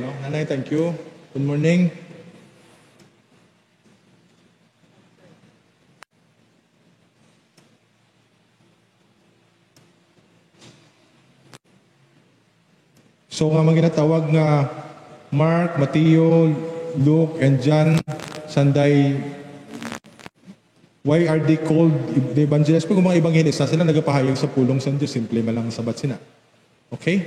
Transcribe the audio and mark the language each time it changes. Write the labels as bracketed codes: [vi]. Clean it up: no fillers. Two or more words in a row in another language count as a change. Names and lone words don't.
[en] No? Nanay, thank you. Good morning. So [hil] nga mga ginatawag nga [en] Mark, Mateo, Luke, and John, sanday, why are they called the evangelists? [hil] Pag mga evangelista, sila nagapahayag sa pulong sa Diyos, simple malang sabat sina. [en] Okay?